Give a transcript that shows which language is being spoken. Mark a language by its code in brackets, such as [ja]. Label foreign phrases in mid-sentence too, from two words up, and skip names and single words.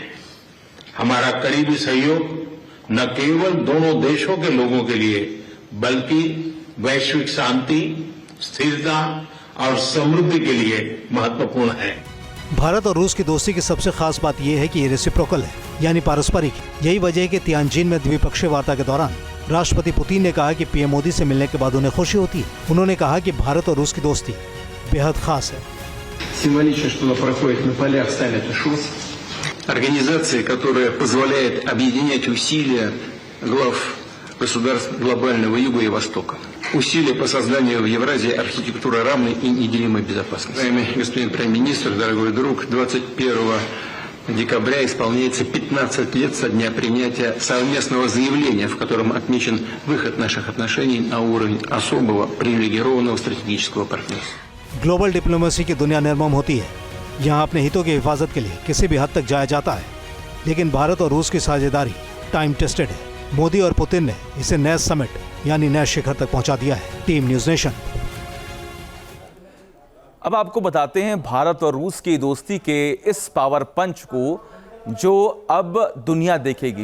[hi] हमारा करीबी सहयोग न केवल दोनों देशों के लोगों के लिए बल्कि वैश्विक शांति, स्थिरता और समृद्धि के लिए महत्वपूर्ण है। भारत और रूस की दोस्ती की सबसे खास बात यह है कि ये रेसिप्रोकल है, यानी पारस्परिक। यही वजह है कि तियानजिन में द्विपक्षीय वार्ता के दौरान राष्ट्रपति पुतिन ने कहा कि पीएम मोदी से मिलने के बाद उन्हें खुशी होती है। उन्होंने कहा कि भारत और रूस की दोस्ती बेहद खास है। [ru] Организация, которая позволяет объединять усилия глав государств глобального Юга и Востока. Усилия по созданию в Евразии архитектуры равной и неделимой безопасности. Уважаемый господин премьер-министр, дорогой друг, 21 декабря исполняется 15 лет со дня принятия совместного заявления, в котором отмечен выход наших отношений на уровень особого привилегированного стратегического партнерства। [en] global diplomacy [hi] की दुनिया निर्मम होती है। यहाँ अपने हितों की हिफाजत के लिए किसी भी हद तक जाया जाता है, लेकिन भारत और रूस की साझेदारी [en] time tested [hi] है। मोदी और पुतिन ने इसे नए समिट यानी नए शिखर तक पहुंचा दिया है। टीम न्यूज़ नेशन। अब आपको बताते हैं भारत और रूस की दोस्ती के इस [en] power punch [hi] को जो अब दुनिया देखेगी।